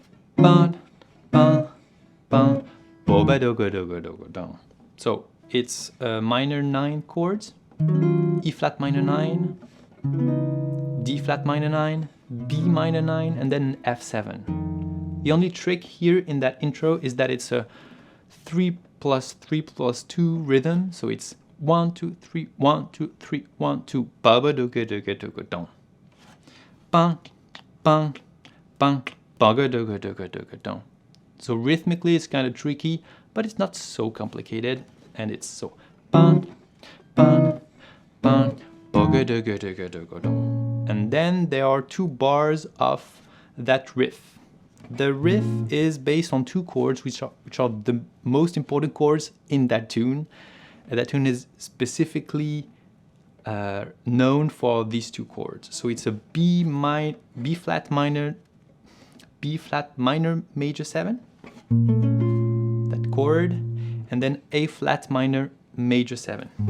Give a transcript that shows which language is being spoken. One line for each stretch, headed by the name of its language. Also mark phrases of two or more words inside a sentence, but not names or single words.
English: So it's minor 9 chords, E flat minor 9, D flat minor 9, B minor 9, and then F7. The only trick here in that intro is that it's a 3+3+2 rhythm, so it's 1 2 3 1 2 3 1 2 baba do ga do ga do ga don. Bang bang bang baga do ga do ga do ga don. So rhythmically it's kind of tricky, but it's not so complicated, and it's so bang bang bang baga do ga do ga do ga don. And then there are two bars of that riff. The riff is based on two chords which are the most important chords in that tune. That tune is specifically known for these two chords. So it's a B flat minor major 7, that chord, and then A flat minor major 7.